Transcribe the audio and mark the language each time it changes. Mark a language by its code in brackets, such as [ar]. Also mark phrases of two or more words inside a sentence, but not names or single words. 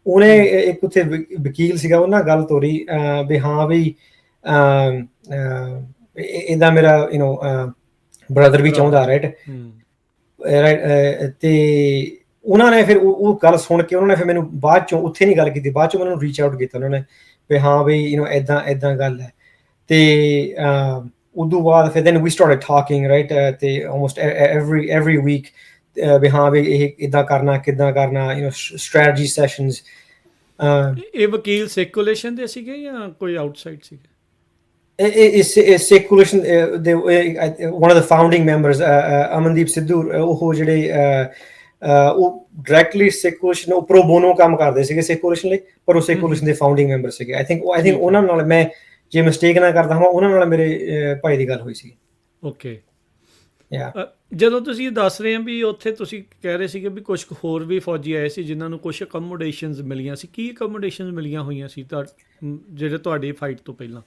[pa] ਉਹਨੇ ਇੱਕ ਉੱਥੇ ਵਕੀਲ ਸੀਗਾ, ਉਹ ਨਾਲ ਗੱਲ ਤੋਰੀ ਵੀ ਹਾਂ ਵੀ ਇਹਦਾ ਮੇਰਾ ਬ੍ਰਦਰ ਵੀ ਚਾਹੁੰਦਾ, ਰਾਈਟ। ਤੇ ਉਹਨਾਂ ਨੇ ਫਿਰ ਉਹ ਗੱਲ ਸੁਣ ਕੇ ਉਹਨਾਂ ਨੇ ਫਿਰ ਮੈਨੂੰ ਬਾਅਦ ਚੋਂ ਉੱਥੇ ਨਹੀਂ ਗੱਲ ਕੀਤੀ, ਬਾਅਦ ਚੋਂ ਮੈਨੂੰ [en] reach out [pa] ਕੀਤਾ ਉਹਨਾਂ ਨੇ ਵੀ ਹਾਂ ਵੀ ਏਦਾਂ ਗੱਲ ਹੈ। ਤੇ ਉਦੋਂ ਬਾਅਦ ਫਿਰ [en] then we started talking, right, [pa] ਤੇ [en] almost every week [pa] ਵੀ ਹਾਂ ਵੀ ਇਹ ਇੱਦਾਂ ਕਰਨਾ, ਕਿੱਦਾਂ ਕਰਨਾ, [en] strategy sessions। [pa] ਇਹ ਵਕੀਲ [en] Sikh coalition [pa] ਦੇ ਸੀਗੇ ਜਾਂ ਕੋਈ ਆਊਟਸਾਈਡ ਸੀਗੇ? [en] Sikh coalition, one of the founding members, [pa] ਅਮਨਦੀਪ ਸਿੱਧੂ, ਉਹ ਜਿਹੜੇ ਉਹ ਡਾਇਰੈਕਟਲੀ [en] Sikh coalition, [pa] ਉਹ [en] pro bono [pa] ਕੰਮ ਕਰਦੇ ਸੀਗੇ [en] Sikh coalition [pa] ਲਈ, ਪਰ ਉਹ [en] Sikh coalition [pa] ਦੇ [en] founding member [pa] ਸੀਗੇ। [en] I think [pa] ਉਹਨਾਂ ਨਾਲ, ਮੈਂ ਜੇ ਮਿਸਟੇਕ ਨਾ ਕਰਦਾ ਹਾਂ, ਉਹਨਾਂ ਨਾਲ ਮੇਰੇ ਭਾਈ ਦੀ ਗੱਲ ਹੋਈ ਸੀ। ਓਕੇ। ਜਦੋਂ ਤੁਸੀਂ ਦੱਸ ਰਹੇ ਹੋ ਵੀ ਉੱਥੇ ਤੁਸੀਂ ਕਹਿ ਰਹੇ ਸੀਗੇ ਵੀ ਕੁਝ ਹੋਰ ਵੀ ਫੌਜੀ ਆਏ ਸੀ ਜਿਨ੍ਹਾਂ ਨੂੰ ਕੁਝ ਅਕਮੋਡੇਸ਼ਨਸ ਮਿਲੀਆਂ ਸੀ, ਕੀ ਅਕਮੋਡੇਸ਼ਨਸ ਮਿਲੀਆਂ ਹੋਈਆਂ ਸੀ ਜਿਹੜੇ ਤੁਹਾਡੀ ਫਾਈਟ ਤੋਂ ਪਹਿਲਾਂ?